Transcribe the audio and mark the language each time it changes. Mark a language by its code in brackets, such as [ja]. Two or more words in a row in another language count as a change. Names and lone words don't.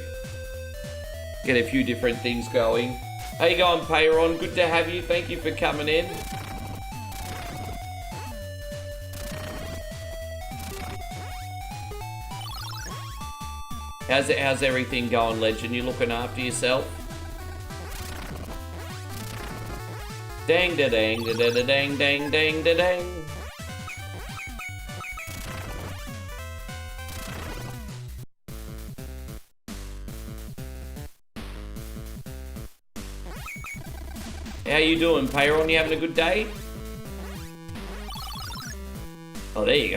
[en] Get a few different things going. How you going, Payron? Good to have you. Thank you for coming in. How's everything going, Legend? You looking after yourself? Dang da dang da da da dang dang dang da dang. How you doing, Payron? You having a good day? Oh, there you go.